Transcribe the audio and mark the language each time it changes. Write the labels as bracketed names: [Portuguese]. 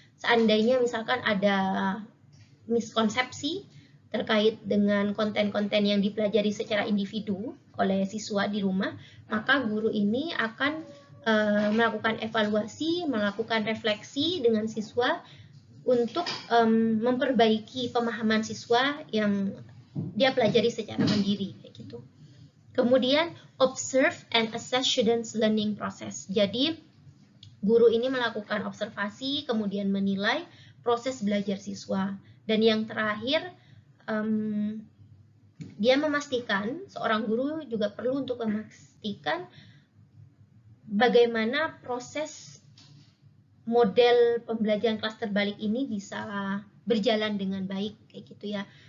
[Indonesian] Seandainya misalkan ada miskonsepsi terkait dengan konten-konten yang dipelajari secara individu oleh siswa di rumah, maka guru ini akan melakukan evaluasi, melakukan refleksi dengan siswa untuk memperbaiki pemahaman siswa yang dia pelajari secara mandiri, kayak gitu. Kemudian [English] observe and assess students' learning process. [Indonesian] Jadi guru ini melakukan observasi, kemudian menilai proses belajar siswa. Dan yang terakhir, dia memastikan, seorang guru juga perlu untuk memastikan bagaimana proses model pembelajaran kelas terbalik ini bisa berjalan dengan baik, kayak gitu ya.